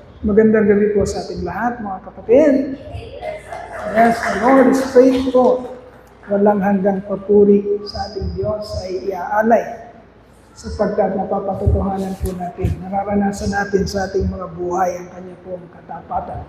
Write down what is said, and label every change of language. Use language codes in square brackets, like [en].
[tl] Magandang gabi po sa ating lahat, mga kapatid. [en] Yes, the Lord is faithful. [tl] Walang hanggang papuri sa ating Diyos ay iaalay sapagkat napapatotohanan po natin, nararanasan natin sa ating mga buhay ang kanya pong katapatan.